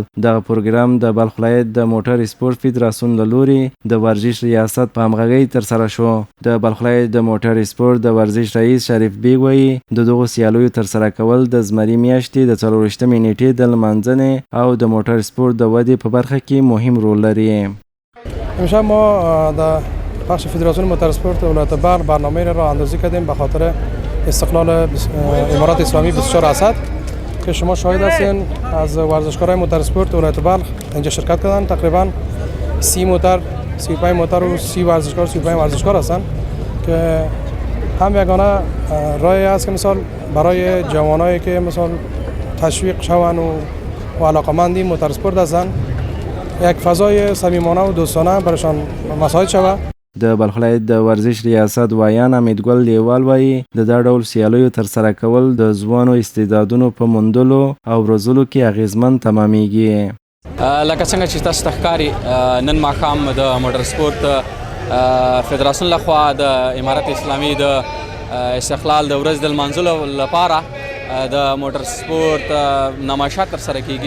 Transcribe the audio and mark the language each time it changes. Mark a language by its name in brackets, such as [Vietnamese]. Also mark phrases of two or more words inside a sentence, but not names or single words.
[Pashto] دغه پروګرام د بلخ ولایت د موټر سپورت فدراسیون له لورې د ورزش ریاست په همغږۍ ترسره شو. د بلخ ولایت د موټر سپورت د ورزش رئیس شریف بیګ وایي د دغو سیالیو ترسره کول د زمري میاشتې د 24مې نیټې د لمانځنې او د موټر سپورت د ودې په برخه کې مهم رول لري. [Persian] امشب ما در بخش فدراسیون موتورسپورت ولایت بلخ برنامه را اندازی کردیم به خاطر استقلال امارات اسلامی 24 اسد که شما شاهد هستین. از ورزشکارای موتورسپورت ولایت بلخ اینجا شرکت کردن. تقریبا 30 موتور، 35 موتور و 30 ورزشکار، 35 ورزشکار هستند که هم یگانه راهی است که مثال برای جوانایی که مثال تشویق شوند و علاقمندی موتورسپورت هستند یک فضای صمیمانه و دوستانه برایشان مساعد شود. [Pashto] د بلخ ولایت د ورزش ریاست وایان امیدګل لیوال وایي د دا ډول سیالیو ترسره کول د ځوانو استعدادونو په موندلو او روزلو کې اغیزمن تمامیږي. لکه څنګه چې تاسو ته ښکاري نن ماښام د موټر سپورت فدراسیون لخوا د امارت اسلامي د استقلال د ورځ د لمانځلو لپاره د موټر سپورت نمایشات ترسره کیږي.